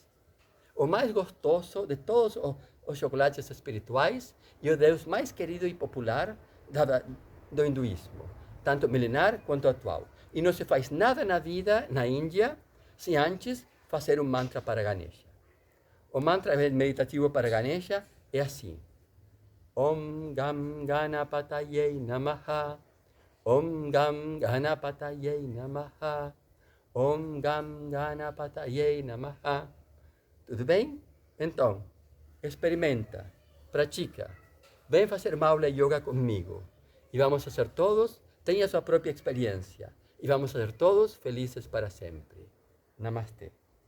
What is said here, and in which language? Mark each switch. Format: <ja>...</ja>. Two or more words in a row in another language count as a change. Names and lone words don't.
<pt>O mais gostoso de todos os chocolates espirituais e o Deus mais querido e popular do hinduísmo, tanto milenar quanto atual. E não se faz nada na vida, na Índia, sem antes fazer um mantra para Ganesha. O mantra meditativo para Ganesha é assim:</pt> <sa>Om Gam Ganapataye Namaha, Om Gam Ganapataye Namaha, Om Gam Ganapataye Namaha.</sa> <pt>Tudo bem? Então, experimenta, pratica, vem fazer uma aula de yoga comigo e vamos fazer todos, tenha sua própria experiência e vamos ser todos felizes para sempre. Namastê.</pt>